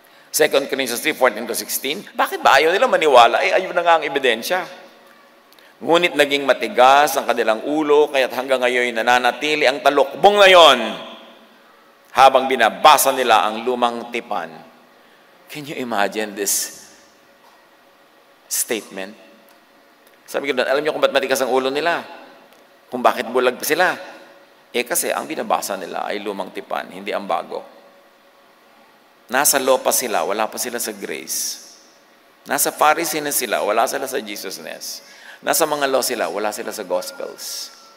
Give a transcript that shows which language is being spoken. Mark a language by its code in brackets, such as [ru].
[tl] 2 Corinthians 3:14-16, bakit ba ayaw nila maniwala? Ayaw na nga ang ebidensya. Ngunit naging matigas ang kanilang ulo, kaya't hanggang ngayon nananatili ang talukbong na yon habang binabasa nila ang lumang tipan. [en] Can you imagine this statement? [tl] Sabi ko doon, alam niyo kung ba't matigas ang ulo nila? Kung bakit bulag sila? Kasi ang binabasa nila ay lumang tipan, hindi ang bago. Nasa law pa sila, wala pa sila sa grace. Nasa Pharisee na sila, wala sila sa Jesusness. Nasa mga law sila, wala sila sa Gospels.